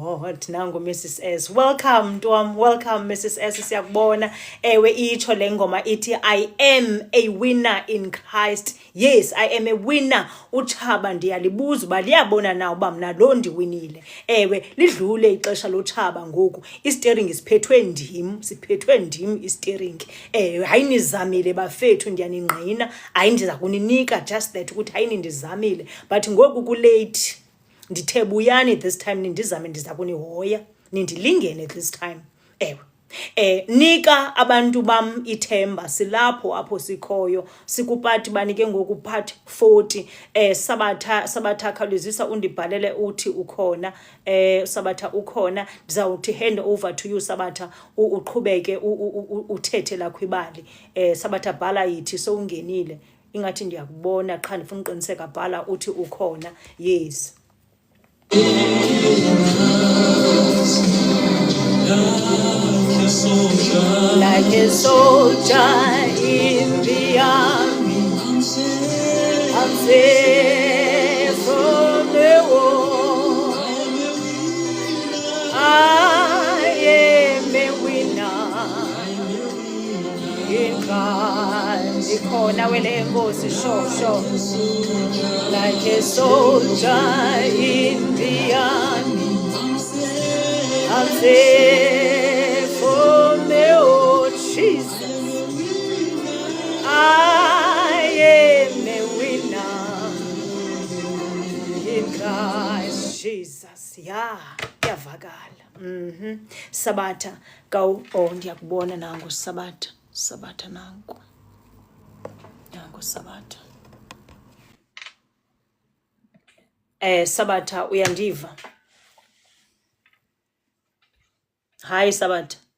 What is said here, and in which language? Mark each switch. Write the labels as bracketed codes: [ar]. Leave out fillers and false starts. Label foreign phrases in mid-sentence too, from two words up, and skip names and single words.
[en] God, nangu Mrs. S. Welcome, Dwam. Welcome, Mrs. [xh] S. Siyakubona. Ewe itsho le ngoma ithi, [en] I am a winner in Christ. Yes, I am a winner. [xh] Utshaba ndiyalibuza uba liyabona na uba mna lo ndiwinile. Ewe, lidlule ixesha lotshaba ngoku. Istering siphethwe ndim istering. Hayi nizamile bafethu ndiyaningqina. Hayi ndiza kuninika [en] just that [xh] ukuthi hayi nindizamile. But ngoku kulate. Ndithe buyani [en] this time [xh] nindizame ndiza kunihoya nindilingene [en] this time. [xh] Nika abantu bam ithemba silapho apho sikhoyo sikupati banike ngoku part 40 sabatha khawulezisa undibhalele uthi ukhona sabatha ukhona ndizawuthi [en] hand over to you [xh] sabatha uqhubeke uthethe la kwibali sabatha bhala yithi sowungenile ingathi ndiyakubona qha ndifuna uqiniseka bhala uthi ukhona. [en] Yes. Like a soldier in the army, I'm safe from the war. I am a winner in Christ. [xh] Ikhona wele nkosi sho. [en] Like a soldier in the army, I'm safe from the old Jesus. I am a winner in Christ Jesus. Yeah, [xh] yavakala. Sabatha go ndiyakubona nangu Sabatha nangu Sabatha. Sabatha uyandiva? [en] Hi Sabatha.